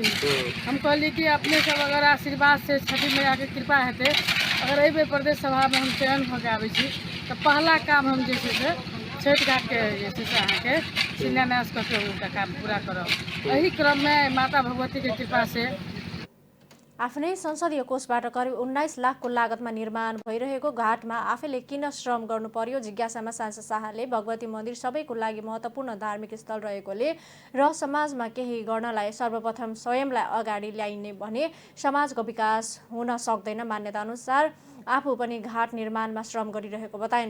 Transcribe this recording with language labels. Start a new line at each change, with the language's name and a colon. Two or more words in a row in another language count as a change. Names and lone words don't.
Maithili: हम कहली कि अपने सब अगर आशीर्वाद से छठी मैया के कृपा हेतै, अगर एहि बेर प्रदेश सभा में हम चयन भऽ के आबै छी तो पहला काम हम जे छै से छठि घाट के जे छै से अहाँके शिलान्यास कऽ के हुनका काम पूरा करब। एही क्रम में माता भगवती के कृपा से
Nepali: आफ्नै संसदीय कोषबाट करिब 19 लाखको लागतमा निर्माण भइरहेको घाटमा आफैले किन श्रम गर्नु पर्यो जिज्ञासामा सांसद शाहले भगवती मन्दिर सबैको लागि महत्त्वपूर्ण धार्मिक स्थल रहेकोले र समाजमा केही गर्नलाई सर्वप्रथम स्वयंलाई अगाडि ल्याइने भने समाजको विकास हुन सक्दैन मान्यता अनुसार आफू पनि घाट निर्माणमा श्रम गरिरहेको बताइन्।